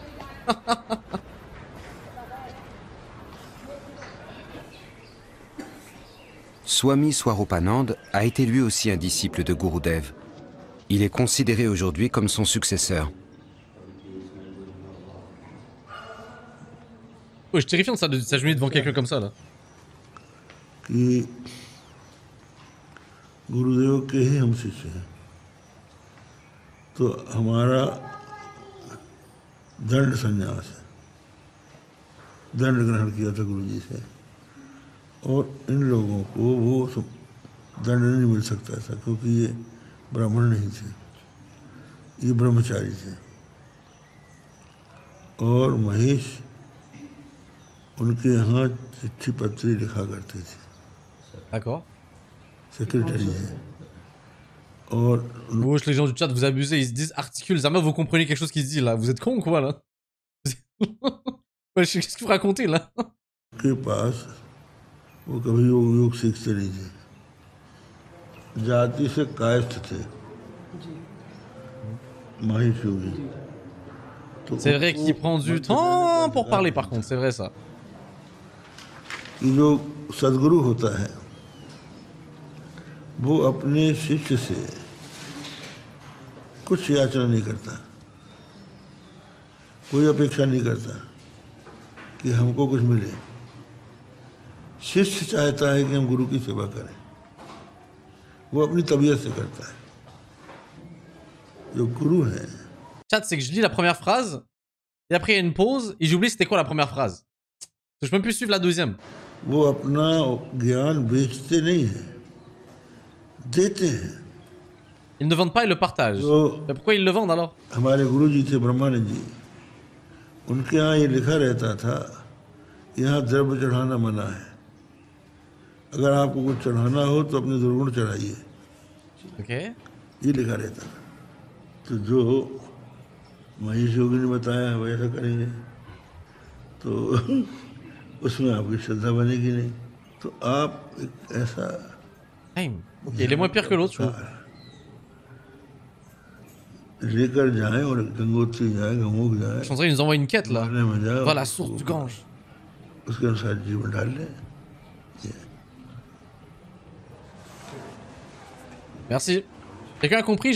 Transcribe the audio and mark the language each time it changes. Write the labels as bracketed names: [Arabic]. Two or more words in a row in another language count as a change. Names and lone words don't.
[French] Swami Swarupanand a été lui aussi un disciple de Gurudev. Il est considéré aujourd'hui comme son successeur. Oh, je suis terrifiant de s'agenouiller devant quelqu'un comme ça, là. [Hindi] गुरुदेव के ही हम शिष्य हैं तो हमारा दंड संन्यास है दंड ग्रहण किया था गुरुजी से और इन लोगों को वो दंड नहीं मिल सकता था क्योंकि ये ब्राह्मण नहीं थे ये ब्रह्मचारी थे और महेश उनके यहाँ चिट्ठी पत्री लिखा करते थे [French] D'accord. [Hindi] सेक्रेटरी है और [French] wesh, les gens du chat, vous abusez, ils se disent articule, Zama, vous comprenez quelque chose qui se dit là, vous êtes con ou quoi là? Wesh, qu'est-ce que vous racontez là? [Hindi] के पास वो कभी योग सीखते नहीं थे जाति से कायस्थ थे माहिश योगी [French] C'est vrai qu'il prend du temps pour parler par contre, c'est vrai ça. [Hindi] जो सदगुरु होता है वो अपने शिष्य से कुछ याचना नहीं करता कोई अपेक्षा नहीं करता कि हमको कुछ मिले शिष्य चाहता है कि हम गुरु की सेवा करें वो अपनी तबीयत से करता है जो गुरु है [French] Chat, c'est que je lis la première phrase et après il y a une pause et j'oublie c'était quoi la première phrase. Je peux même plus suivre la deuxième. [Hindi] वो अपना ज्ञान बेचते नहीं है देते हैं [French] Ils ne vendent pas, ils le partagent. Mais pourquoi ils le vendent alors? [Hindi] हमारे गुरु जी थे ब्रह्मानंद जी उनके यहाँ ये लिखा रहता था यहाँ द्रव्य चढ़ाना मना है अगर आपको कुछ चढ़ाना हो तो अपने दुर्गुण चढ़ाइए ये लिखा रहता था तो जो महेश योगी ने बताया वैसा करेंगे तो उसमें आपकी श्रद्धा बनेगी नहीं तो आप एक ऐसा [French] Il est moins pire que l'autre, je trouve. [Hindi] लेकर जाएं और गंगोत्री जाएं गंगोक जाएं [French] Je pensais qu'ils nous envoient une quête là. Va la source du Gange. [Hindi] उसके अनुसार जीवन डाल लें [French] Merci. Quelqu'un a compris?